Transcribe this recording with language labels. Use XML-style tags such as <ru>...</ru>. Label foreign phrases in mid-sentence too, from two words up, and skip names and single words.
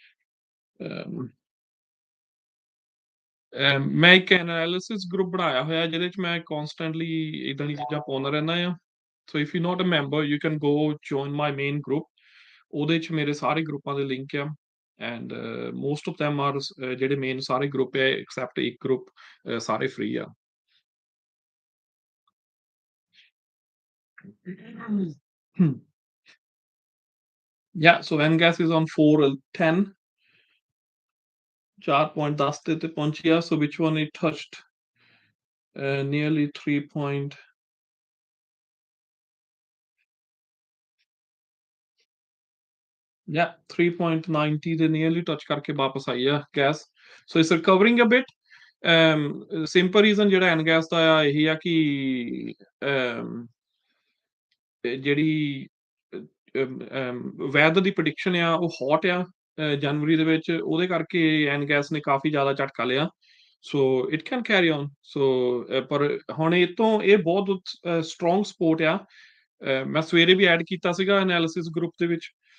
<pa>ਮੈਂ ਇੱਕ</pa> <en>analysis group</en> <pa>ਬਣਾਇਆ ਹੋਇਆ ਜਿਹਦੇ ਚ ਮੈਂ ਕਨਸਟੈਂਟਲੀ ਇਦਾਂ ਦੀ ਚੀਜ਼ਾਂ ਪਾਉਂਦਾ ਰਹਿੰਦਾ ਆ</pa> <en>so if you not a member you can go join my main group</en> <pa>ਉਹਦੇ ਚ ਮੇਰੇ ਸਾਰੇ ਗਰੁੱਪਾਂ ਦੇ ਲਿੰਕ ਆ</pa> <en>and most of them are</en> <pa>ਜਿਹੜੇ ਮੇਨ ਸਾਰੇ ਗਰੁੱਪ ਹੈ ਐਕਸੈਪਟ ਇੱਕ ਗਰੁੱਪ ਸਾਰੇ ਫ੍ਰੀ ਆ</pa> <en>Yeah, so Ngas is on 410 4.10</en> <pa>ਤੇ ਪਹੁੰਚ ਗਿਆ</pa> <en>so which one it touched nearly 3 point</en> <pa>yeah 3.90 ਦੇ</pa> <en>nearly touch</en> <pa>ਕਰਕੇ ਵਾਪਸ ਆਈ ਆ ਗੈਸ</pa> <en>so it's recovering a bit simple reason</en> <pa>ਜਿਹੜਾ ਐਨ ਗੈਸ ਦਾ ਆ ਇਹੀ ਆ ਕਿ ਜਿਹੜੀ ਵੈਦਰ ਦੀ ਪ੍ਰੈਡਿਕਸ਼ਨ ਆ ਉਹ ਹੌਟ ਆ ਜਨਵਰੀ ਦੇ ਵਿੱਚ ਉਹਦੇ ਕਰਕੇ ਐਨ ਗੈਸ ਨੇ ਕਾਫੀ ਜ਼ਿਆਦਾ ਝਟਕਾ ਲਿਆ</pa> <en>so it can carry on so</en> <pa>ਪਰ ਹੁਣ ਇਹ ਤੋਂ ਇਹ ਬਹੁਤ</pa> <en>strong support</en> <pa>ਆ ਮੈਂ ਸਵੇਰੇ ਵੀ ਐਡ ਕੀਤਾ ਸੀਗਾ</pa> <en>analysis group</en> <pa>ਦੇ ਵਿੱਚ</pa>